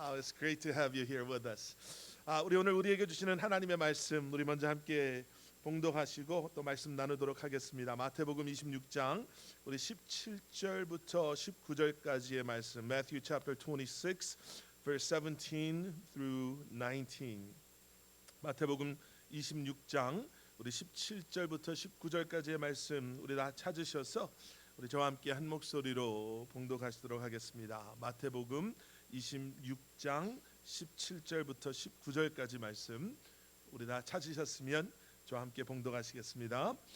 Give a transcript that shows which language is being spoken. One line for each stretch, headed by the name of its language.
English: It's great to have you here with us.
Korean: 우리 오늘 우리에게 주시는 하나님의 말씀 우리 먼저 함께 봉독하시고 또 말씀 나누도록 하겠습니다. 마태복음 26장 우리 17절부터 19절까지의 말씀.
English: Matthew chapter 26, verse 17 through 19.
Korean: 마태복음 26장 우리 17절부터 19절까지의 말씀 우리 다 찾으셔서 우리 저와 함께 한 목소리로 봉독하시도록 하겠습니다. 마태복음 26장 17절부터 19절까지 말씀 우리 다 찾으셨으면 저와 함께 봉독하시겠습니다.